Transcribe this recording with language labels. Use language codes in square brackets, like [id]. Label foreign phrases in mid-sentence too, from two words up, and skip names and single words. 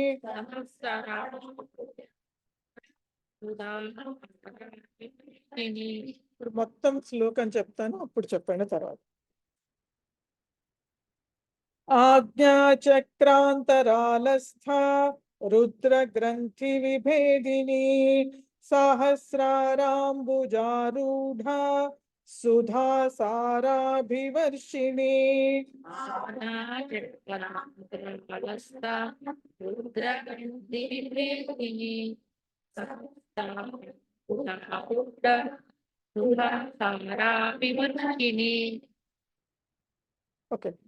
[te] ఇప్పుడు మొత్తం శ్లోకం చెప్తాను, అప్పుడు చెప్పండి తర్వాత. [sa] ఆజ్ఞా చక్రాంతరాలస్థ रुद्रग्रन्थि विभेदिनी सहस्राराम्बुजारूढा सुधा साराभिवर्षिणी ఓకే.